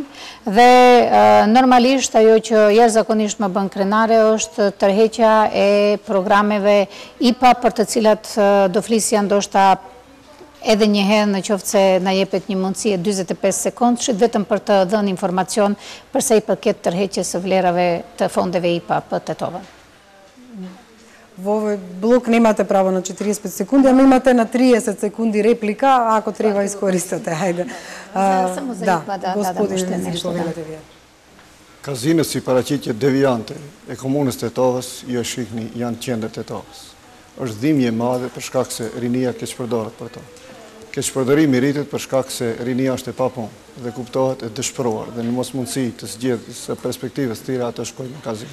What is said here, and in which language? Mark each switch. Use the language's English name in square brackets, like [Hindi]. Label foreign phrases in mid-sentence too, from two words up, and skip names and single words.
[Albanian] Dhe normalisht ajo që jashtëzakonisht më bën krenare është tërheqja e programeve IPA, për të cilat do flisja ndoshta edhe njëherë në qoftë se na jepet një mundësi e 45 sekondëshit, vetëm për të dhënë informacion përsa i përket tërheqjes së vlerave të fondeve IPA për Tetovën. [Macedonian] Во овој блок немате право на 45 секунди, ама имате на 30 секунди реплика, ако треба искористате. Хајде. Само за IPA, господин Незир, повелете вие. [Albanian] Kazinët si paraqitje devijante e komunës Tetovës, jo shihni, janë qendër Tetovës. Është dhimbje e madhe për shkak se rinia keqpërdoret për to. Keqpërdorimi rritet për shkak se rinia është e papunë dhe kuptohet e dëshpëruar dhe në mosmundësi të zgjedhjes së perspektivës të tjera ato shkojnë në kazinë.